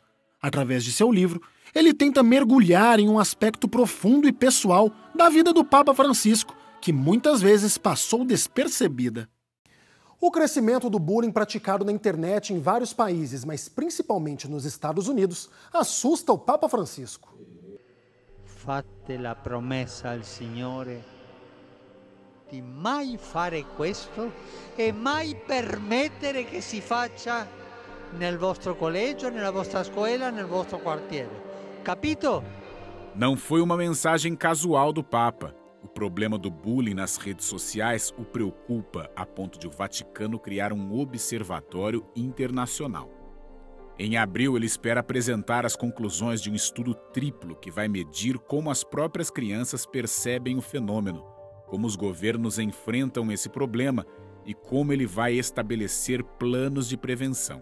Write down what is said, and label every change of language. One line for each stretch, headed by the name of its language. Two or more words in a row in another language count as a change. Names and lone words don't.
Portuguese: Através de seu livro, ele tenta mergulhar em um aspecto profundo e pessoal da vida do Papa Francisco, que muitas vezes passou despercebida. O crescimento do bullying praticado na internet em vários países, mas principalmente nos Estados Unidos, assusta o Papa Francisco.
Italian: Fate la promessa al Signore di mai fare questo e mai permettere che si faccia nel vostro collegio, nella vostra scuola, nel vostro quartiere. Capito?
Portuguese: Não foi uma mensagem casual do Papa. O problema do bullying nas redes sociais o preocupa a ponto de o Vaticano criar um observatório internacional. Em abril, ele espera apresentar as conclusões de um estudo triplo que vai medir como as próprias crianças percebem o fenômeno, como os governos enfrentam esse problema e como ele vai estabelecer planos de prevenção.